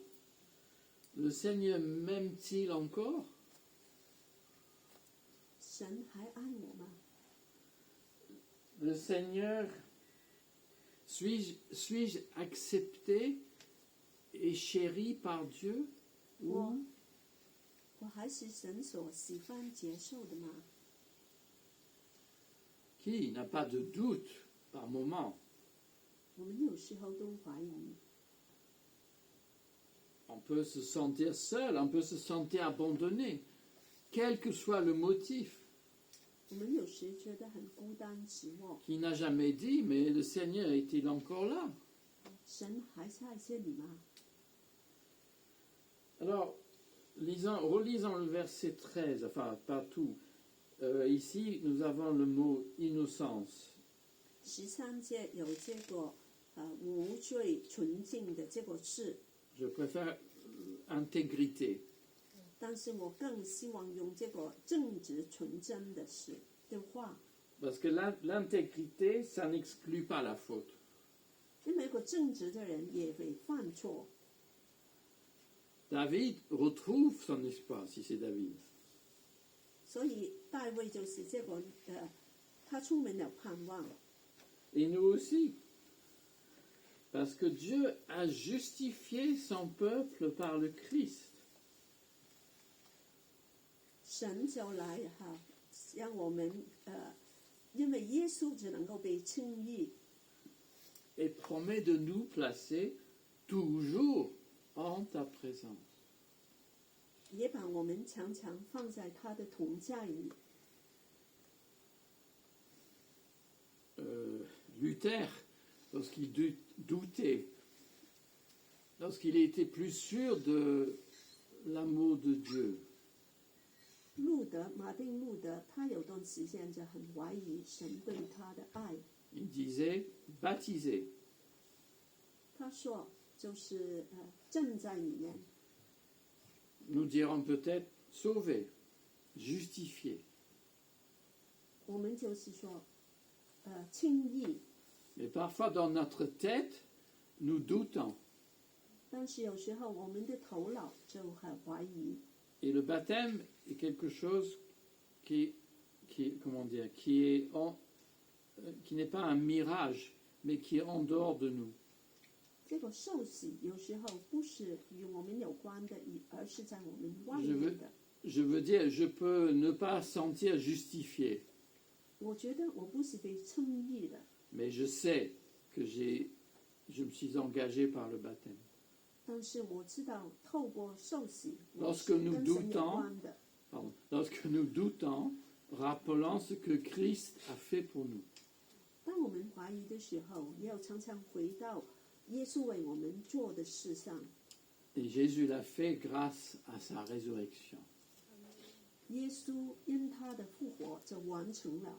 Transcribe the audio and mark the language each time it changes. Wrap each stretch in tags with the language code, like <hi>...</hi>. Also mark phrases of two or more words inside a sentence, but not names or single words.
<fr>Le Seigneur m'aime-t-il encore?</fr> <zh>神还爱我吗？</zh> <fr>Le Seigneur, suis-je accepté et chéri par Dieu?</fr> <zh>我还是神所喜欢接受的吗？</zh> <fr>Qui n'a pas de doute par moment?</fr> <zh>我们有时候都怀疑，</zh> <fr>On peut se sentir seul, on peut se sentir abandonné, quel que soit le motif.</fr> <zh>我们有时觉得很孤单寂寞。</zh> <fr>Qui n'a jamais dit, mais le Seigneur est-il encore là?</fr> <zh>神还在这里吗？</zh> <fr>Alors, relisons le verset 13, enfin pas tout. Ici, nous avons le mot innocence.</fr> <zh>13 节有这个无罪纯净的这个字，</zh> <fr>Je préfère intégrité.</fr> <zh>但是我更希望用这个正直纯真的话，</zh> <fr>Parce que l'intégrité, ça n'exclut pas la faute.</fr> <zh>因为一个正直的人也会犯错。</zh> <fr>David retrouve son espoir, si c'est David.</fr> <zh>所以大卫就是这个他充满了盼望。</zh> <fr>Et nous aussi. Parce que Dieu a justifié son peuple par le Christ.</fr> <zh>神就来让我们因为耶稣只能够被称义，</zh> <fr>Et promet de nous placer toujours en ta présence.</fr> <zh>也把我们常常放在他的同在里。</zh> <fr>Luther, lorsqu'il doutait, lorsqu'il était plus sûr de l'amour de Dieu,</fr> <zh>马丁路德，他有段时间就很怀疑神对他的爱。</zh> <fr>il disait baptisé.</fr> <zh>他说，就是正在里面。</zh> <fr>Nous dirons peut-être sauvé, justifié.</fr> <zh>我们就是说，轻易，</zh> <fr>Mais parfois dans notre tête, nous doutons.</fr> <zh>但是有时候我们的头脑就很怀疑。</zh> <fr>Et le baptême est quelque chose qui n'est pas un mirage, mais qui est en dehors de nous.</fr> <zh>这个受洗有时候不是与我们有关的，而是在我们外</zh> <fr>Je</fr> <zh>面的。</zh> <fr>veux dire, je peux ne pas sentir justifié,</fr> <zh>我觉得我不是被称义的，</zh> <fr>mais je sais que je me suis engagé par le baptême.</fr> <zh>但是我知道透过受洗，我</zh> <fr>Lorsque</fr> <zh>是</zh> <fr>nous</fr> <zh>跟神有</zh> <fr>doutons</fr> <zh>关的。</zh> <fr>Pardon. Lorsque nous doutons, rappelons ce que Christ a fait pour nous.</fr> <zh>当我们怀疑的时候，也要常常回到耶稣为我们做的事上。</zh> <fr>Et Jésus l'a fait grâce à sa résurrection.</fr> <zh>耶稣因他的复活就完成了。</zh>